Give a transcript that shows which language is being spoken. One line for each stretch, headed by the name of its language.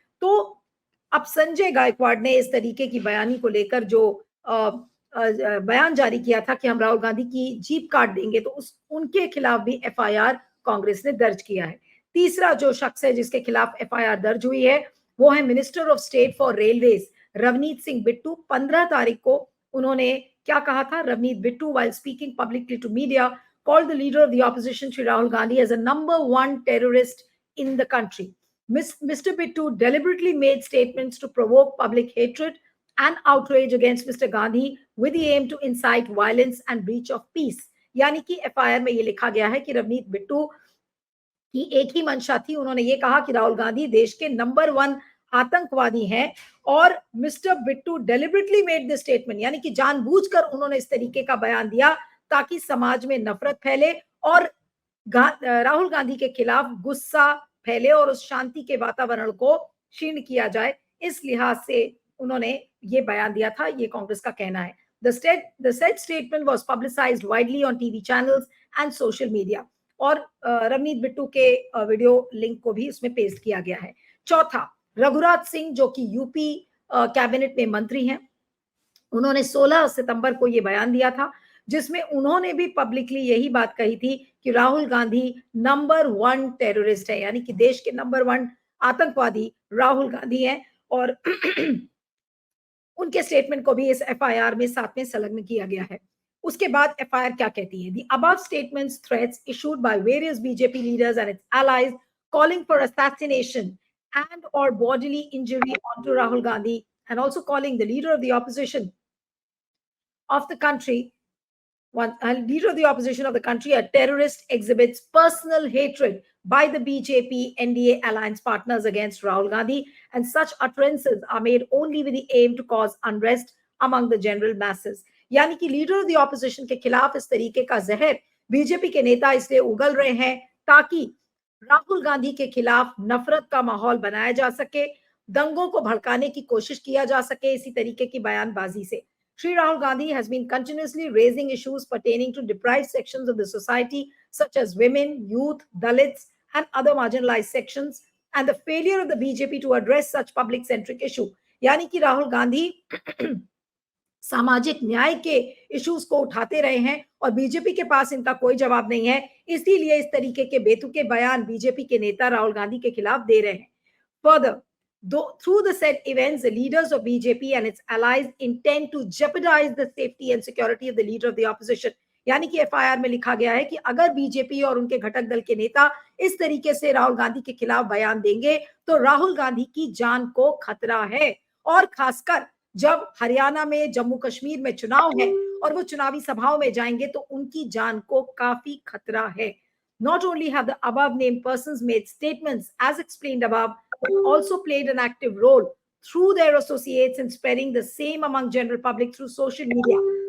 Hindi: तो अब संजय गायकवाड़ ने इस तरीके की बयानी को लेकर जो बयान जारी किया था कि हम राहुल गांधी की जीभ काट देंगे, तो उस उनके खिलाफ भी एफआईआर कांग्रेस ने दर्ज किया है। तीसरा जो शख्स है जिसके खिलाफ एफआईआर दर्ज हुई है वो है minister of state for railways Ravneet Singh Bittu. 15 तारीख को उन्होंने क्या कहा था?
English: Ravneet Bittu, while speaking publicly to media, called the leader of the opposition Shri Rahul Gandhi as a number one terrorist in the country। Mr. Bittu deliberately made statements to provoke public hatred and outrage against Mr. Gandhi with the aim to incite violence and breach of peace।
Hindi: यानी कि FIR में ये लिखा गया है कि रवनीत बिट्टू की एक ही मंशा थी, उन्होंने ये कहा कि राहुल गांधी देश के नंबर 1 आतंकवादी हैं और mister Bittu
English: deliberately made this statement,
Hindi: यानी कि जानबूझकर उन्होंने इस तरीके का बयान दिया ताकि समाज में नफरत फैले और राहुल गांधी के खिलाफ गुस्सा फैले और उस शांति के वातावरण को क्षीण किया जाए। इस लिहाज से उन्होंने ये बयान दिया था, ये कांग्रेस का कहना है।
English: The said statement was publicized widely on TV channels and social media
Hindi: और रवनीत बिट्टू के वीडियो लिंक को भी उसमें पेस्ट किया गया है। चौथा, रघुराज सिंह जो कि यूपी कैबिनेट में मंत्री हैं, उन्होंने 16 सितंबर को ये बयान दिया था जिसमें उन्होंने भी पब्लिकली यही बात कही थी कि राहुल गांधी नंबर 1 टेररिस्ट है, यानी कि देश के नंबर 1 आतंकवादी राहुल गांधी हैं और उनके स्टेटमेंट को भी इस एफआईआर में साथ में संलग्न किया गया है। उसके बाद एफआईआर क्या कहती है?
English: The above statements, threats issued by various BJP leaders and its allies calling for assassination and or bodily injury onto Rahul Gandhi and also calling the leader of the opposition of the country leader of the opposition of the country a terrorist exhibits personal hatred by the BJP NDA alliance partners against Rahul Gandhi, and such utterances are made only with the aim to cause unrest among the general masses.
Hindi: यानी कि leader of the opposition के खिलाफ इस तरीके का जहर BJP के नेता इसलिए उगल रहे हैं ताकि राहुल गांधी के खिलाफ नफरत का माहौल बनाया जा सके, दंगों को भड़काने की कोशिश किया जा सके इसी तरीके की बयानबाजी से।
English: Sri Rahul Gandhi has been continuously raising issues pertaining to deprived sections of the society, such as women, youth, Dalits, and other marginalized sections, and the failure of the BJP to address such public-centric issue.
Hindi: यानी कि राहुल गांधी सामाजिक न्याय के issues को उठाते रहे हैं और बीजेपी के पास इनका कोई जवाब नहीं है, इसीलिए इस तरीके के बेतुके बयान बीजेपी के नेता राहुल गांधी के खिलाफ दे रहे हैं।
English: Further, through the said events, the leaders of BJP and its allies intend to jeopardize the safety and security of the leader of the opposition.
Hindi: यानी कि एफआईआर में लिखा गया है कि अगर बीजेपी और उनके घटक दल के नेता इस तरीके से राहुल गांधी के खिलाफ बयान देंगे तो राहुल गांधी की जान को खतरा है, और खासकर जब हरियाणा में, जम्मू कश्मीर में चुनाव है और वो चुनावी सभाओं में जाएंगे तो उनकी जान को काफी खतरा है।
English: Not only have the above named persons made statements as explained above, but also played an active role through their associates in spreading the same among general public through social media.